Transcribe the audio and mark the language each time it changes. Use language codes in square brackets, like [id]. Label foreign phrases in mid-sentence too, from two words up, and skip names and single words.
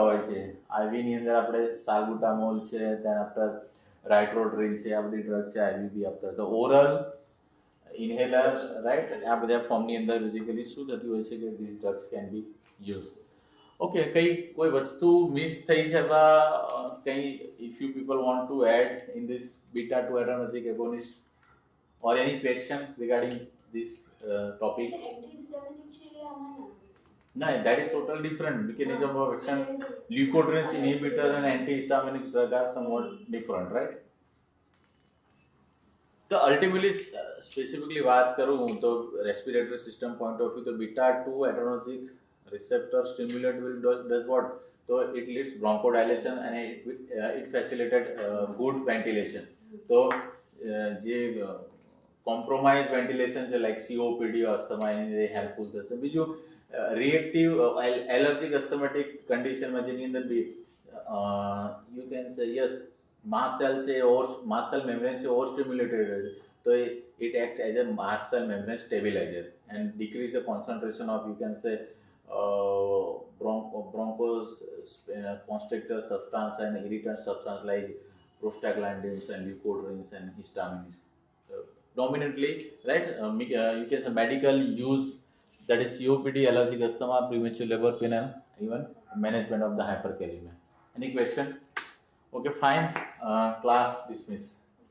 [gu] હોય છે આઈવીની અંદર આપણે સાલ્બુટામોલ છે [en] then after [gu] રાઇટ્રોડ્રિન છે આ બધી ડ્રગ છે આઈવી બી આપતા હોય તો [en] oral inhaler right [gu] આ બધા ફોર્મની અંદર બેઝિકલી શું થતું હોય છે કે [en] this drugs can be use okay [gu] કોઈ વસ્તુ મિસ થઈ છે અથવા કંઈ [en] if you people want to add in this beta 2 adrenergic agonist or any question regarding this topic no that is totally different mechanism of action leukotrienes inhibitor and antihistaminic drug are somewhat different right તો ultimately specifically [gu] વાત કરું તો [en] રેસ્પિરેટરી system point of view તો બીટા 2 adrenergic receptor stimulant will does what so it leads bronchodilation and it facilitated good ventilation so જે compromise ventilation છે like COPD asthma [gu] એને હેલ્પફુલ થશે બીજું [en] reactive allergic asthmatic conditionમાં [gu] જેની અંદર [en] be you can say yes mast cell છે mast cell membrane છે over stimulated [gu] છે તો [en] it act as a mast cell membrane stabilizer and decrease the concentration of you can say bronchos constrictor substance and irritant substance like prostaglandins and leukotrienes and histamines dominantly right you can say medical use that is COPD allergic asthma premature labor pain and even management of the hyperkalemia any question okay fine class dismiss